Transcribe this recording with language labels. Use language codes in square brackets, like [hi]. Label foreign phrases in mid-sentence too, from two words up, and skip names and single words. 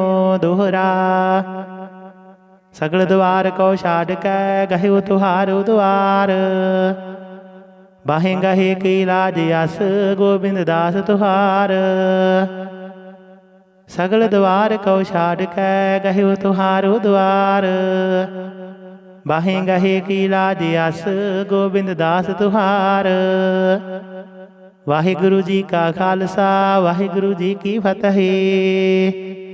[bra] दोहरा सगल द्वार को छाड़ कै, गहु तुहारो द्वार। बाहें गहे की लाज अस, गोबिंद दास तुहार। सगल द्वार को छाड़ कै, गहु तुहारो द्वार। बाहें गहे की लाज अस, गोबिंद दास तुहार। [pa] ਵਾਹਿਗੁਰੂ ਜੀ ਕਾ ਖਾਲਸਾ, ਵਾਹਿਗੁਰੂ ਜੀ ਕੀ ਫਤਿਹ।